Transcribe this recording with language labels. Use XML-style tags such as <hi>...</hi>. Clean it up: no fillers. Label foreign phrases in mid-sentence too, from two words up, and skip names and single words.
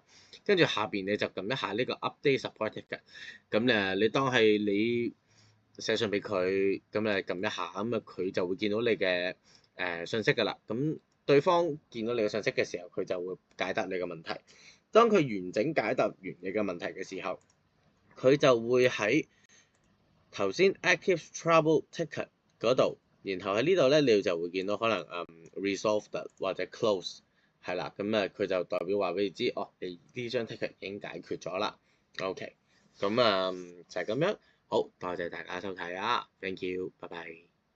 <yue>跟住下邊你就撳一下呢個</yue> <en>update support ticket，</en> <yue>咁你當係你寫信俾佢，咁你撳一下，咁佢就會見到你嘅信息㗎啦。咁對方見到你嘅信息嘅時候，佢就會解答你嘅問題。當佢完整解答完你嘅問題嘅時候，佢就會喺頭先</yue> <en>active trouble ticket</en> <yue>嗰度，然後喺呢度咧，你就會見到可能resolved 或者 close 係啦。咁佢就代表話俾你知，你呢張 ticket 已經解決咗啦。OK，咁就係咁樣。好，多謝大家收睇啊，</yue> <en>thank you，</en> <yue>拜拜。</yue>